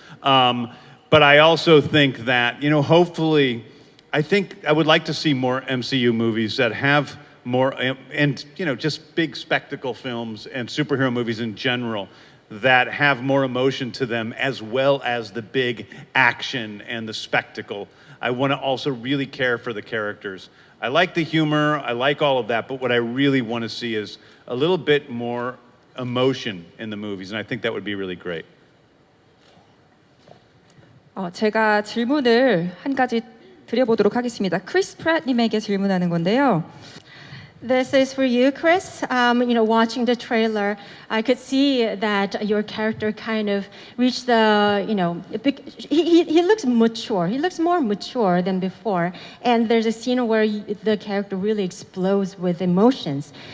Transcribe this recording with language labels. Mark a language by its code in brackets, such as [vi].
[en] But I also think that, you know, hopefully, I think I would like to see more MCU movies that have more, and, you know, just big spectacle films and superhero movies in general that have more emotion to them, as well as the big action and the spectacle. I want to also really care for the characters. I like the humor, I like all of that, but what I really want to see is a little bit more emotion in the movies, and I think that would be really great. [ko] 제가 질문을 한 가지 드려보도록 하겠습니다. 크리스 프랫님에게 질문하는 건데요. [en] This is for you, Chris. You know, watching the trailer, I could see that your character kind of reached the, you know, he looks mature. He looks more mature than before. And there's a scene where the character really explodes with emotions.